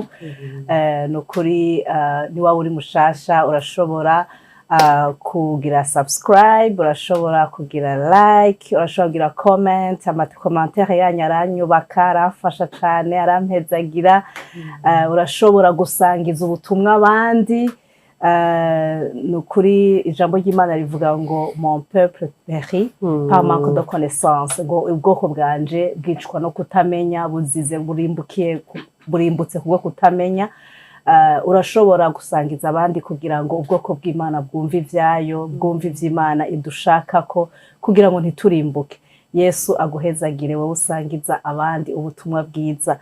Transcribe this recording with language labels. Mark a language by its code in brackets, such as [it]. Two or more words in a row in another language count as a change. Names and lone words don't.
[rn] Nukuri niba uri mushasha urashobora kugira subscribe, urashobora kugira like, urashobora kugira comment. Commentaire yanyu aranyubaka, aramfasha cane, arampezagira. Urashobora gusangiza ubutumwa abandi. Nukuri ijambo ry'Imana rivuga ngo [fr] mon peuple périt par manque de connaissance, [rn] ngo ubwoko bwanje bwicwa no kutamenya, buzize burimbutse kubwo kutamenya. Urashobora gusangiza abandi kugira ngo ubwoko bw'Imana bwumve ivyayo, bwumve ivy'Imana idushakako, kugira ngo ntiturimbuke. Yesu aguhezagire wowe usangiza abandi ubutumwa bwiza.